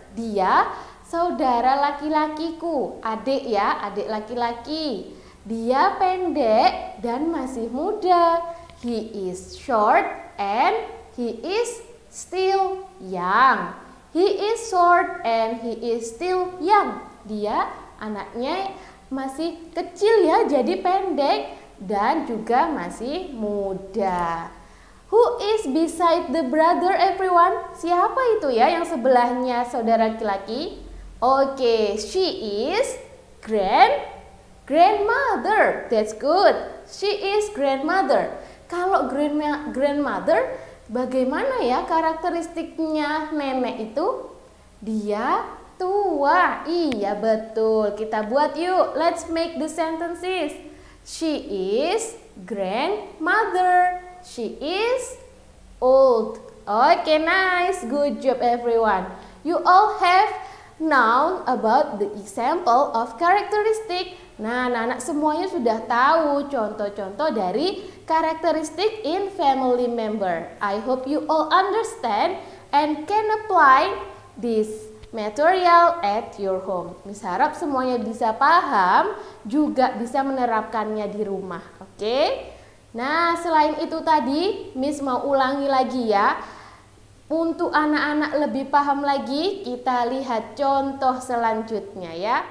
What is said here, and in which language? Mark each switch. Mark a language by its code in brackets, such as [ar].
[id] Dia saudara laki-lakiku. Adik ya, adik laki-laki. Dia pendek dan masih muda. [en] He is short and he is still young. He is short and he is still young. [id] Dia anaknya masih kecil ya, jadi pendek dan juga masih muda. [en] Who is beside the brother, everyone? [id] Siapa itu ya yang sebelahnya saudara laki-laki? [en] Oke, she is grandmother. That's good. She is grandmother. [id] Kalau grandmother, bagaimana ya karakteristiknya nenek itu? Dia tua. Iya, betul. Kita buat yuk. [en] Let's make the sentences. She is grandmother. She is old. Okay, nice. Good job everyone. You all have known about the example of characteristic. [id] Nah, anak-anak semuanya sudah tahu contoh-contoh dari karakteristik [en] in family member. I hope you all understand and can apply this material at your home. [id] Miss harap semuanya bisa paham, juga bisa menerapkannya di rumah. Oke? Nah, selain itu tadi, Miss mau ulangi lagi ya. Untuk anak-anak lebih paham lagi, kita lihat contoh selanjutnya ya.